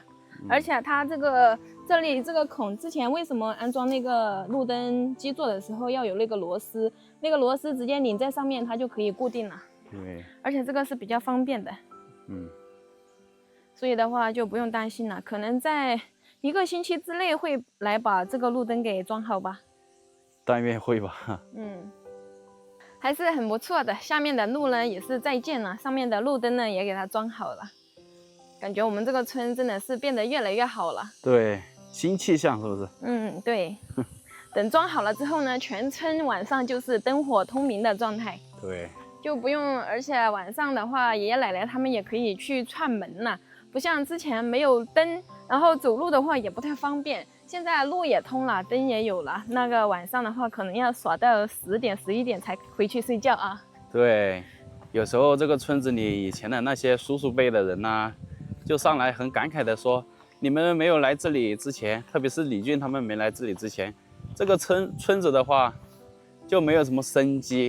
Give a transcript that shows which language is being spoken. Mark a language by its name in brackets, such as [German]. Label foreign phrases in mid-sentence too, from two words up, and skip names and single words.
[Chinese] 而且它這裡這個孔，之前為什麼安裝那個路燈基座的時候要有那個螺絲？那個螺絲直接擰在上面，它就可以固定了。对，而且這個是比較方便的。所以的話就不用擔心了，可能在1個星期之內會來把這個路燈給裝好吧。但願會吧。還是很不錯的。下面的路呢也是在建了，上面的路燈呢也給它裝好了。感覺我們這個村真的是變得越來越好了。對，新氣象是不是？對。等裝好了之後呢，全村晚上就是燈火通明的狀態。對。就不用，而且晚上的話，爺爺奶奶他們也可以去串門了，不像之前沒有燈，然後走路的話也不太方便。现在路也通了，燈也有了。那個晚上的話，可能要耍到10點、11點才回去睡覺啊。對，有時候這個村子裡以前的那些叔叔輩的人呢，就上來很感慨的說：“你們沒有來這裡之前，特別是李俊他們沒來這裡之前，這個村子的話就沒有什麼生機。”